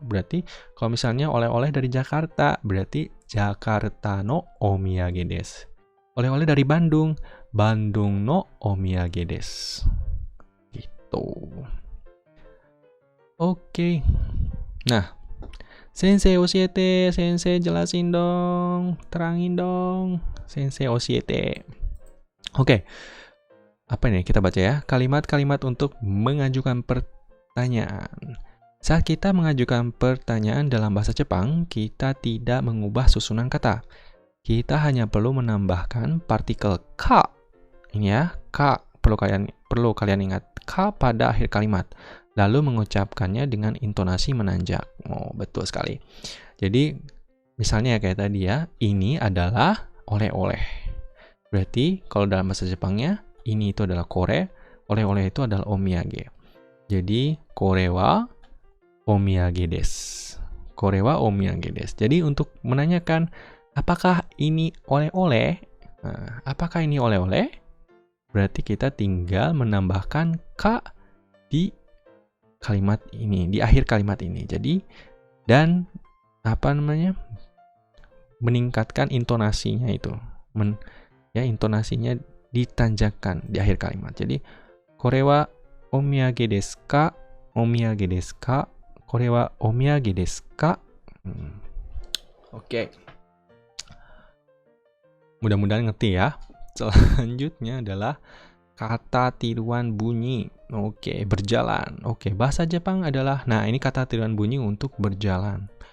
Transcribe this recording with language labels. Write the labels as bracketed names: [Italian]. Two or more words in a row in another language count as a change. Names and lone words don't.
[Indonesian] Berarti kalau misalnya oleh-oleh dari Jakarta, berarti [Japanese] Jakarta no omiyage desu. [Indonesian] Oleh-oleh dari Bandung, [Japanese] Bandung no omiyage desu. [Indonesian] Gitu. Oke. Nah, [Japanese] 先生教えて, [Indonesian] Sensei jelasin dong, terangin dong. [Japanese] 先生教えて. [Indonesian] Oke. Apa ini? Kita baca ya. Kalimat-kalimat untuk mengajukan pertanyaan. Saat kita mengajukan pertanyaan dalam bahasa Jepang, kita tidak mengubah susunan kata. Kita hanya perlu menambahkan partikel ka. Ini ya, ka. Perlu kalian ingat. Ka pada akhir kalimat. Lalu mengucapkannya dengan intonasi menanjak. Oh, betul sekali. Jadi, misalnya kayak tadi ya, ini adalah oleh-oleh. Berarti, kalau dalam bahasa Jepangnya, ini itu adalah kore, oleh-oleh itu adalah omiyage. Jadi, [Japanese] これはお土産です. これはお土産です. Jadi, untuk menanyakan apakah ini oleh-oleh? Nah, apakah ini oleh-oleh? Berarti kita tinggal menambahkan ka di kalimat ini, di akhir kalimat ini. Jadi, dan meningkatkan intonasinya itu. Intonasinya ditanjakan di akhir kalimat. Jadi, これはお土産ですか? お土産ですか？これはお土産ですか? [Indonesian] Oke. Mudah-mudahan ngerti ya. Selanjutnya adalah kata tiruan bunyi. Oke, berjalan. Oke, bahasa Jepang adalah, nah ini kata tiruan bunyi untuk berjalan.